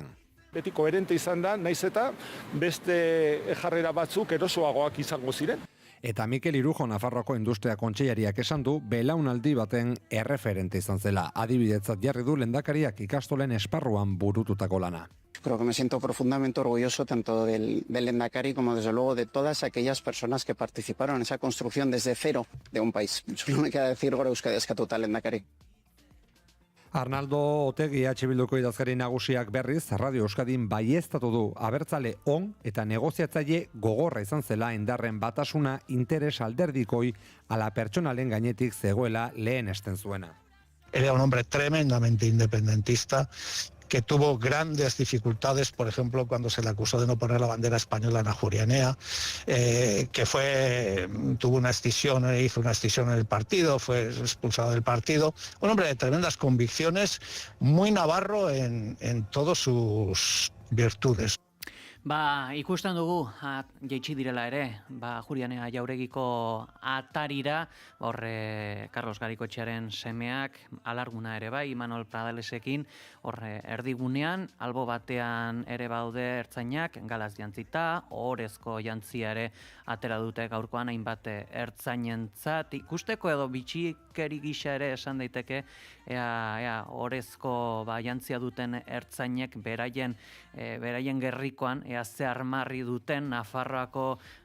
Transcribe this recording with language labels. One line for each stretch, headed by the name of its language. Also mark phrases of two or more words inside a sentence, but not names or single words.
Basque: Beti koherente izan da, naiz eta beste jarrera batzuk erosoagoak izango ziren. Eta Mikel Irujo Nafarroako industria kontseilariak esan du belaunaldi baten erreferente izan zela. Adibidetzat jarri du lehendakariak ikastolen esparruan burututako lana.
Spanish: Creo que me siento profundamente orgulloso tanto del lehendakari como desde luego de todas aquellas personas que participaron en esa construcción desde cero de un país. Solo me queda decir
Basque: gora Euskadi eskatuta lehendakari. Arnaldo Otegi Bilduko idazkari nagusiak berriz Radio Euskadin baieztatu du abertzale on eta negoziatzaile gogorra izan zela indarren batasuna interes alderdikoi ala pertsonalen gainetik zegoela lehen esten zuena.
Spanish: Era un hombre tremendamente independentista que tuvo grandes dificultades, por ejemplo, cuando se le acusó de no poner la bandera española en Ajurianea, tuvo una escisión, hizo una escisión en el partido, fue expulsado del partido. Un hombre de tremendas convicciones, muy navarro en todas sus virtudes.
Basque: Ikusten dugu, jaitsi direla ere, Ajurianea jauregiko atarira, Carlos Garaikoetxearen semeak, Alarguna ere bai, Imanol Pradalesekin, erdigunean, albo batean ere baude ertzainak, galaz jantzita, ohorezko jantzia ere atera dute gaurkoan hainbat ertzainentzat, ikusteko edo bitxikeri gisa ere esan daiteke, ohorezko jantzia duten ertzainek beraien gerrikoan, ze armarri duten Nafarroako